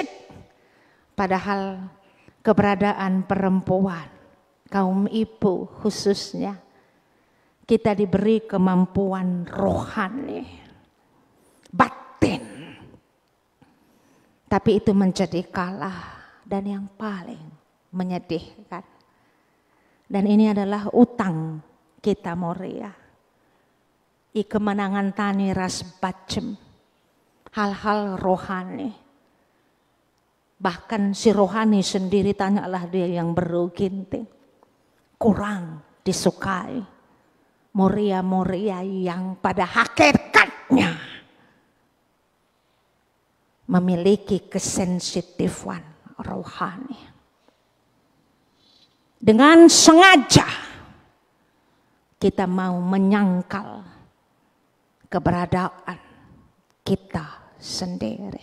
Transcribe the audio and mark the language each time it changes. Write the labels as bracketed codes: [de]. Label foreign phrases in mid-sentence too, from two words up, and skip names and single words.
[id] Padahal keberadaan perempuan, kaum ibu khususnya, kita diberi kemampuan rohani, batin. Tapi itu menjadi kalah dan yang paling menyedihkan. Dan ini adalah utang kita Moria. I kemenangan tani ras bacem, hal-hal rohani. Bahkan si rohani sendiri tanyalah dia yang beruginting. Kurang disukai Moria-moria yang pada hakikatnya memiliki kesensitifan rohani. Dengan sengaja kita mau menyangkal keberadaan kita sendiri.